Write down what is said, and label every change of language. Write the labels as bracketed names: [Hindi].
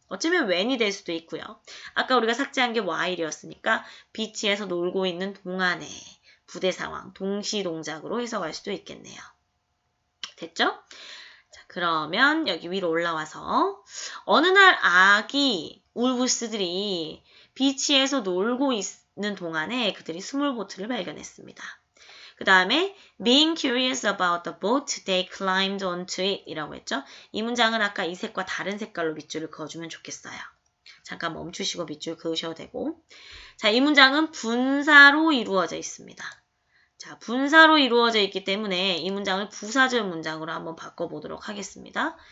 [Korean] 어쩌면 when이 될 수도 있고요. 아까 우리가 삭제한 게 while이었으니까 비치에서 놀고 있는 동안의 부대 상황, 동시 동작으로 해석할 수도 있겠네요. 됐죠? 자, 그러면 여기 위로 올라와서 어느 날 아기 울브스들이 비치에서 놀고 있는 동안에 그들이 스몰보트를 발견했습니다. 그 다음에 [English] being curious about the boat, they climbed onto it [Korean] 이라고 했죠. 이 문장은 아까 이 색과 다른 색깔로 밑줄을 그어주면 좋겠어요. 잠깐 멈추시고 밑줄 그으셔도 되고 자, 이 문장은 분사로 이루어져 있습니다. 자, 분사로 이루어져 있기 때문에 이 문장을 부사절 문장으로 한번 바꿔보도록 하겠습니다.